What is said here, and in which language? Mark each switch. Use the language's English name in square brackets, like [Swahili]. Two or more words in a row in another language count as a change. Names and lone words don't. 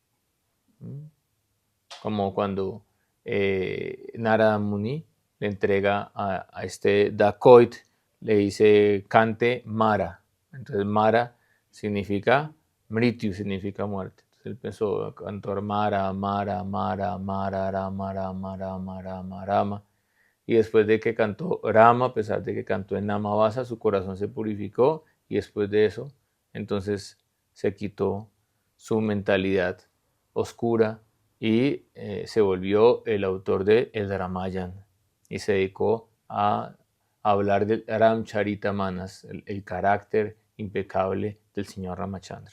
[Spanish] Como cuando Narada Muni le entrega a este Dacoit, le dice cante Mara. Entonces Mara significa Mrityu, significa muerte. Entonces él pensó a cantar [Sanskrit] Mara, Mara, Mara, Mara, Rama, Rama, Rama, Rama, Rama. [Spanish] Y después de que cantó Rama, a pesar de que cantó en Namavasa, su corazón se purificó y después de eso, entonces se quitó su mentalidad oscura y se volvió el autor de el Ramayan y se dedicó a hablar del Ramcharita Manas, el carácter impecable del señor Ramachandra.